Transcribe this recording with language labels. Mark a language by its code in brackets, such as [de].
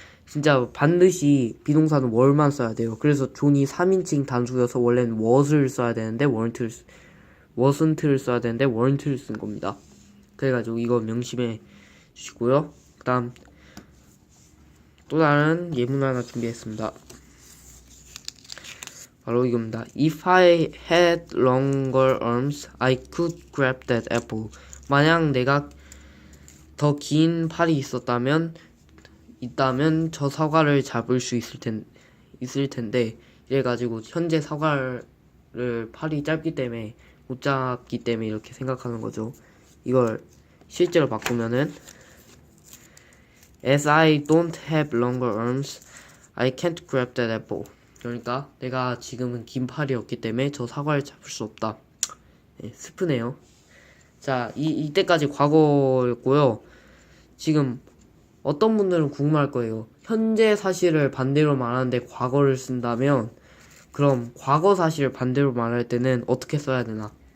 [ko] 진짜 반드시 비동사는 were만 써야 돼요. 그래서 존이 3인칭 단수여서 원래는 was를 써야 되는데 wasn't를 써야 되는데 weren't를 쓴 겁니다. 그래가지고 이거 명심해 주시고요. 그 다음 또 다른 예문 하나 준비했습니다. 바로 이겁니다. [en] If I had longer arms, I could grab that apple. [ko] 만약 내가 더 긴 팔이 있다면 저 사과를 잡을 수 있을 텐데 이래가지고 현재 사과를 팔이 짧기 때문에 못 잡기 때문에 이렇게 생각하는 거죠. 이걸 실제로 바꾸면은 [en] As I don't have longer arms, I can't grab that apple. [ko] 그러니까 내가 지금은 긴 팔이 없기 때문에 저 사과를 잡을 수 없다. 네, 슬프네요. 자, 이때까지 과거였고요. 지금 어떤 분들은 궁금할 거예요. 현재 사실을 반대로 말하는데 과거를 쓴다면 그럼 과거 사실을 반대로 말할 때는 어떻게 써야 되나?